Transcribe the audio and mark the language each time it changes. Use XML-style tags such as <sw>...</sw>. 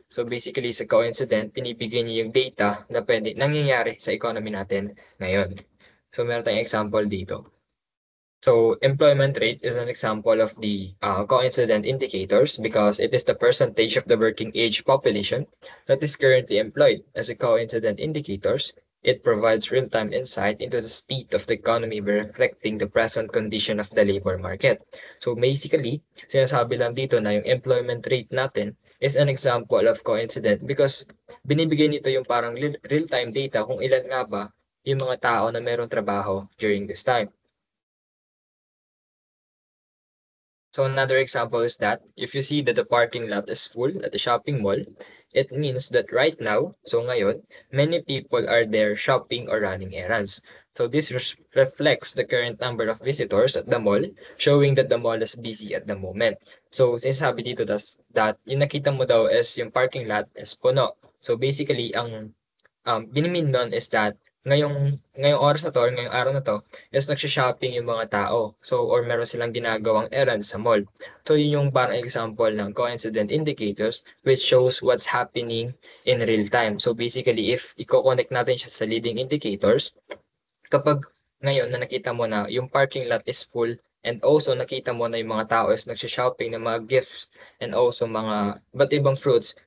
<tl>So, basically, sa coincident, pinibigay niya yung data na nangyayari sa economy natin ngayon. So, meron tayong example dito.</tl> <en>So employment rate is an example of the coincident indicators because it is the percentage of the working age population that is currently employed. As a coincident indicators, it provides real-time insight into the state of the economy by reflecting the present condition of the labor market.</en> <tl>So basically, sinasabi lang dito na yung employment rate natin</tl> <en>is an example of coincident</en> <tl>because binibigay nito yung parang real-time data kung ilan nga ba yung mga tao na merong trabaho during this time.</tl> <en>So another example is that if you see that the parking lot is full at the shopping mall, it means that right now,</en> <tl>so ngayon,</tl> <en>many people are there shopping or running errands. So this reflects the current number of visitors at the mall, showing that the mall is busy at the moment.</en> <tl>So sinasabi dito that yung nakita mo daw is yung parking lot is puno. So basically, ang binimin nun is that ngayong oras na to or ngayong araw na to is nagsho-shopping yung mga tao. So, or meron silang ginagawang errand sa mall.</tl> <en>So, yun yung parang example ng coincident indicators which shows what's happening in real time.</en> <tl>So, basically, if i-connect natin siya sa leading indicators, kapag ngayon na nakita mo na yung parking lot</tl> <en>is full</en> <tl>and also nakita mo na yung mga tao is nagsho-shopping ng mga gifts and also mga iba't ibang fruits.</tl>